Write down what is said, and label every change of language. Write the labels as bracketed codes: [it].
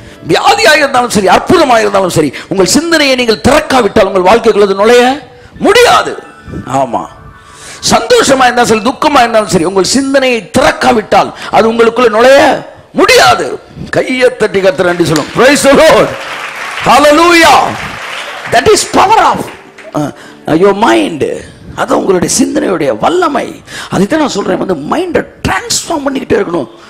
[ta] வியாதியாக இருந்தாலும் சரி, அற்புதமாக இருந்தாலும் சரி, உங்கள் சிந்தனையை நீங்கள் திறக்காவிட்டால் உங்கள் வாழ்க்கைக்குள் அது நுழைய முடியாது. ஆமா, சந்தோஷமா இருந்தாலும் சரி, துக்கமா இருந்தாலும் சரி, உங்கள் சிந்தனையை திறக்காவிட்டால் அது உங்களுக்குள்ள நுழைய முடியாது. கையை தட்டி கர்த்தர் நன்றி சொல்லும். [en] Praise the Lord. Hallelujah. That is power of your mind. [ta] அது உங்களுடைய சிந்தனையுடைய வல்லமை. அதுதான் நான் சொல்றேன், மைண்டை டிரான்ஸ்ஃபார்ம் பண்ணிக்கிட்டே இருக்கணும்.